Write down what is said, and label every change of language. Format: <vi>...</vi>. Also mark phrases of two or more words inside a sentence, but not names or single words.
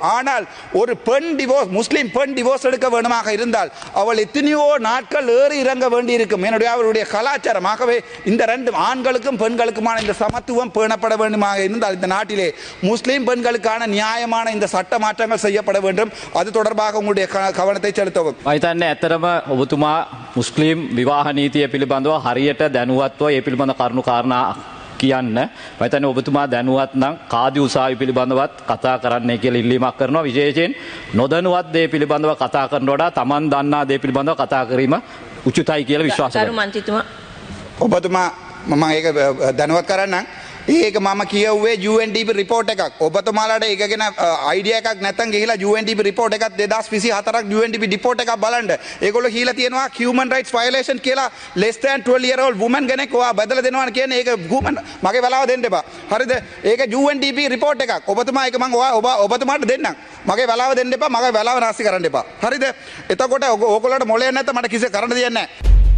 <ta>ஆனால் ஒரு பெண் டிவோர்ஸ், முஸ்லிம் பெண் டிவோர்ஸ் எடுக்க வேண்டுமாக இருந்தால் அவள் எத்தனையோ நாட்கள் ஏறி இறங்க வேண்டியிருக்கும். என்னுடைய அவருடைய கலாச்சாரம். ஆகவே இந்த ரெண்டு ஆண்களுக்கும் பெண்களுக்குமான இந்த சமத்துவம் பேணப்பட வேண்டுமாக இருந்தால் இந்த நாட்டிலே முஸ்லிம் பெண்களுக்கான நியாயமான இந்த சட்ட மாற்றங்கள் செய்யப்பட வேண்டும். அது தொடர்பாக உங்களுடைய கவனத்தை செலுத்தவும்.</ta> <si>ඔබතුමා මුස්ලිම් විවාහ නීතිය පිළිබඳව හරියට දැනුවත්ව ඒ පිළිබඳ කරුණු කාරණා කියන්න. මම හිතන්නේ ඔබතුමා දැනුවත් නම් කාදි උසාවි පිළිබඳවත් කතා කරන්නයි කියලා ඉල්ලීමක් කරනවා. විශේෂයෙන් නොදැනුවත් දේ පිළිබඳව කතා කරනට වඩා Taman දන්නා දේ පිළිබඳව කතා කිරීම උචිතයි කියලා විශ්වාස කරනවා. ඔබතුමා මම ඒක දැනුවත් කරන්නම්. ඒක මම කියුවේ UNDP රිපෝට් එකක්. ඔබතුමාලාට ඒක ගැන අයිඩියා එකක් නැත්නම් ගිහිලා UNDP රිපෝට් එකක් 2024ක් UNDP රිපෝට් එකක් බලන්න. ඒගොල්ලෝ කියලා තියෙනවා</si> <en>human rights violation</en> <si>කියලා</si> <en>less than 12 year old woman</en> <si>කෙනෙක් ඔයා බදලා දෙනවා කියන්නේ ඒක human. මගේ වෙලාව දෙන්න එපා. හරිද? ඒක UNDP රිපෝට් එකක්. ඔබතුමා ඒක මම ඔබතුමාට දෙන්නම්. මගේ වෙලාව දෙන්න එපා. මගේ වෙලාව නාස්ති කරන්න එපා. හරිද? එතකොට ඕගොල්ලන්ට මොලේ නැත්නම් මට කිසි කරන්න දෙයක් නැහැ.</si>